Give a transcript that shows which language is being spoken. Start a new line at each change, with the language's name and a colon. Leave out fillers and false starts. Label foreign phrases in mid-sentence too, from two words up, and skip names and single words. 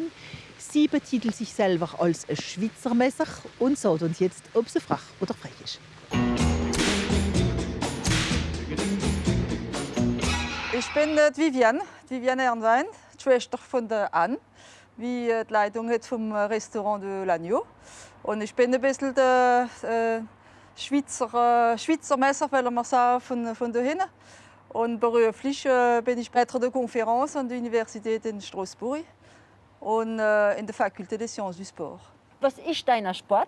German: Sie betitelt sich selber als ein Schweizer Messer und sagt uns jetzt, ob sie frech oder frech ist. Ich bin Viviane Ernwein, die Schwester von der Anne, wie die Leitung hat vom Restaurant de l'Agneau. Und ich bin ein bisschen der Schweizer Messer, will man sagen, von da hinten. Und beruflich bin ich
French: Maître de Conférence
German: an der Universität in Straßburg und in der Fakultät
French: des Sciences du Sport.
German: Was ist dein Sport?